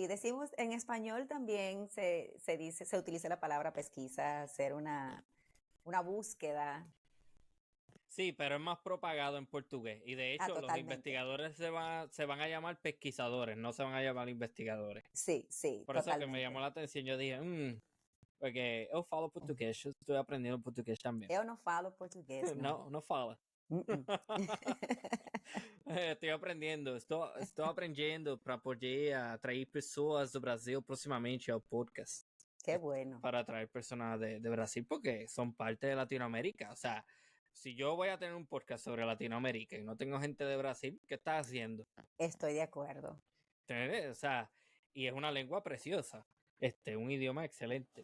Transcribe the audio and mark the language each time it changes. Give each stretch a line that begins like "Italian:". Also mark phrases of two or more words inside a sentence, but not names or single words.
Spanish: sí, decimos en español también se utiliza la palabra pesquisa, hacer una búsqueda. sí, pero es más propagado en portugués. Y de hecho, los Totalmente. investigadores se van a llamar pesquisadores, no se van a llamar investigadores. Sí, sí, Por eso que me llamó totalmente. la atención, yo dije, porque
Portuguese: eu falo
Spanish: portugués, yo estoy aprendiendo portugués también.
Portuguese: Eu não falo português, não. No, no fala. Uh-uh.
Spanish: Estoy aprendiendo, estoy aprendiendo para poder atraer
Portuguese: pessoas do Brasil
Spanish: próximamente
Portuguese: ao podcast.
Spanish: Qué bueno. Para atraer personas de Brasil porque son parte de Latinoamérica. O sea, si yo voy a tener un podcast sobre Latinoamérica y no tengo gente de Brasil, ¿qué estás haciendo? Estoy de acuerdo. O sea, y es una lengua preciosa, un idioma excelente.